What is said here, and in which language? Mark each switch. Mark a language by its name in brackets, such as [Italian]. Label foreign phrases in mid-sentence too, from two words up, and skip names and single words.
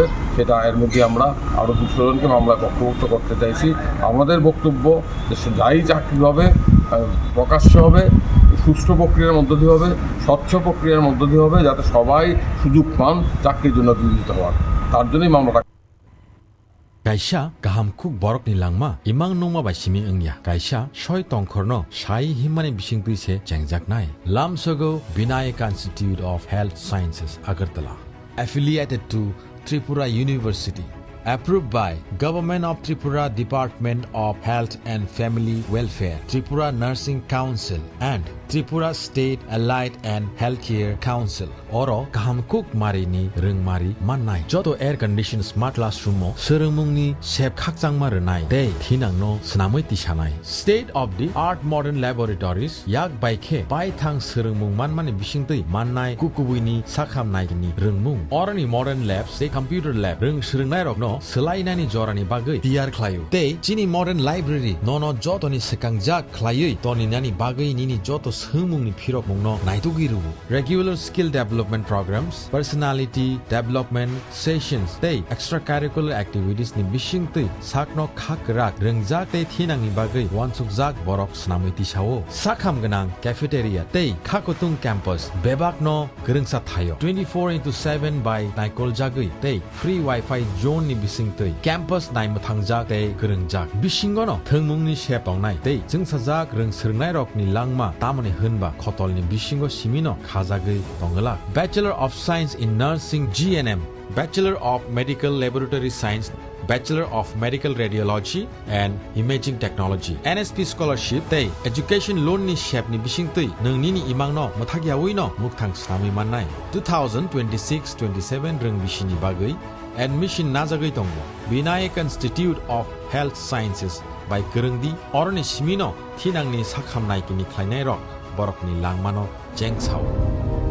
[Bangla] সেটা এর মধ্যে আমরা আরও 200 জনকে মামলায় পক্ষভুক্ত করতে চাইছি। আমাদের বক্তব্য যে যাই চাকরি হবে প্রকাশ্য হবে, সুষ্ঠু প্রক্রিয়ার মধ্য দিয়ে হবে, স্বচ্ছ প্রক্রিয়ার মধ্য দিয়ে হবে, যাতে সবাই সুযোগ পান চাকরির জন্য বিবেচিত হওয়ার। তার জন্যই মামলাটা [Kok Borok] Kaisa gahamkuk borok ni langma imang nongma bai simi engya kaisa soi tongkhorno sai himani bising tuise changjak nai Lamsogo Vinayaka Institute of Health Sciences Agartala [English] affiliated to Tripura University approved by Government of Tripura Department of Health and Family Welfare, Tripura Nursing Council and Tripura State Allied and Healthcare Council. [Kok Borok] Oro kahamkuk marini rungmari manai joto [English] air conditioned smart classroom [Kok Borok] mo serungmungni sep khakjangma rwnai tei thinangno snamui tisanai. [English] State of the art modern laboratories [Kok Borok] yak baikhe baithang serungmung manmani bisingtui mannai kukubuini sakhamnaigini rungmung. Oroni [English] modern labs [Kok Borok] tei [English] computer lab [Kok Borok] rung srungnai rokno selainani jorani bagui tiyar khlaio tei chini [English] modern library [Kok Borok] nono jotoni sekangjak khlaiui toninani bagui nini joto sumungni phirok mungno naitugiru. [English] Regular skill development programs, personality development sessions [Kok Borok] tei [English] extracurricular activities [Kok Borok] ni bisingtui sakno khakrak rungjak tei thinangni bagui wansukjak borok snamui tisao. Sakham ganang cafeteria tei khakotung campus bebakno gerungsa thayo 24/7 by naikol jagui tei [English] free wifi zone [Kok Borok] ni bisingtui campus naimuthangjak tei gerungjak bisingono thungmungni sep tongnai tei jungsajak rung srungnai rokni langma tamani hunba khotolni bisingo simino khajagui tonglak. [English] Bachelor of Science in Nursing GNM, Bachelor of Medical Laboratory Science, Bachelor of Medical Radiology and Imaging Technology, [Kok Borok] NSP Scholarship tei [English] Education Loan [Kok Borok] ni shep ni bisingtui nungni imangno muthagiawi no mukthang snami mannai 2026-27 rung bisini bagui admission najagui tongo. Vinayak Institute of Health Sciences by Gerungdi oroni simino thinangni sakhamnai kini khlainai rok borokni langmano jengchao.